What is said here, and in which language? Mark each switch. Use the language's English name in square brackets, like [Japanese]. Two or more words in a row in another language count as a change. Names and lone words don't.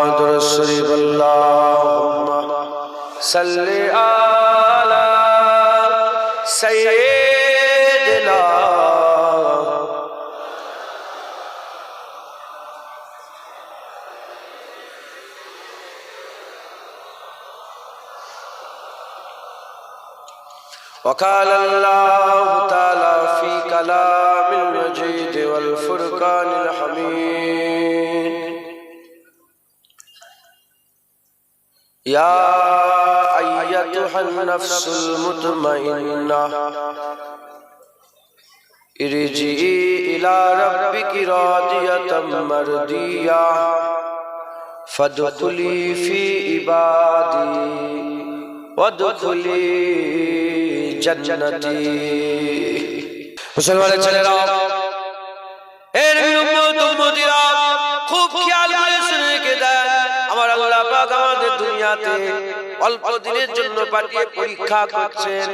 [Arabic] दुरूद اللهم صل على سيدنا وقال الله تعالى في كلامه المجيد والفرقان الحميد, يا أيتها النفس المطمئنة ارجعي إلى ربك راضية مرضية فادخلي في عبادي وادخلي جنتي. [Bangla] मुसलमान ছেলেরা, এর উম্মত উম্মতিরা খুব খেয়াল করে শুনে রেখে দেন। আমার আল্লাহ পাক আমাদের দুনিয়াতে অল্প দিনের জন্য পাঠিয়ে পরীক্ষা করছেন।